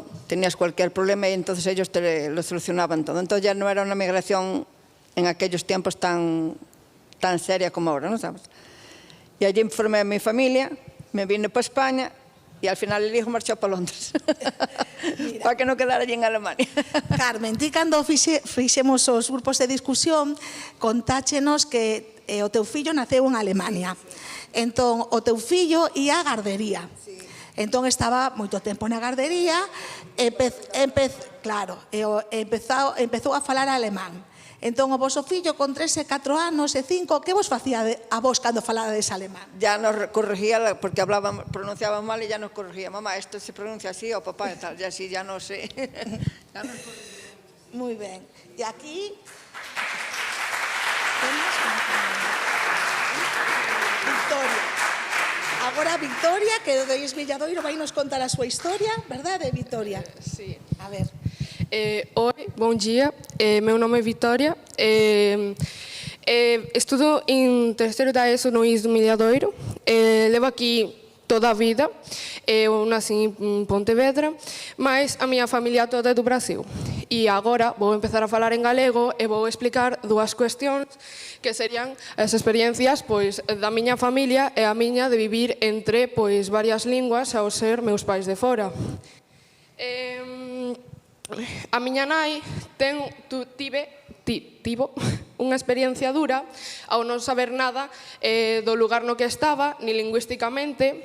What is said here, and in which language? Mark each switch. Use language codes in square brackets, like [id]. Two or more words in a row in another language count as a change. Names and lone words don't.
[es] Tenías cualquier problema y entonces ellos te lo solucionaban todo. Entonces ya no era una migración en aquellos tiempos tan seria como ahora, ¿no sabes? Y allí informé a mi familia, me vine para España y al final el hijo marchó para Londres. Para que no quedara allí en Alemania. [gl] Carmen, ti cando fixemos os grupos de discusión, contáchenos que o teu fillo naceu en Alemania. Entón, o teu fillo ia á gardería. Entón, estaba moito tempo na gardería, empezou a falar alemán. Entón, o vosso fillo con 3 e 4 anos e 5, que vos facía a vos cando falades alemán? [es] Ya nos corregía porque pronunciaban mal y ya nos corregía. Mamá, esto se pronuncia así, o papá, tal, y así ya no sé. [gl] Muy ben. E aquí... Victoria. Agora Victoria, que do Ies Villadoiro vai nos contar a súa historia, verdade, Victoria? [es] Sí. A ver. [pt] Oi, bom dia. Meu nome é Vitória. Estudo em terceiro da ESO no IS do Milhadoiro. Levo aqui toda a vida. Eu nasci em Pontevedra, mas a minha família toda é do Brasil. [gl] E agora vou empezar a falar en galego e vou explicar dúas cuestións que serían as experiencias da miña familia e a miña de vivir entre varias linguas ao ser meus pais de fora. A miña nai tivo unha experiencia dura ao non saber nada do lugar no que estaba, ni lingüísticamente.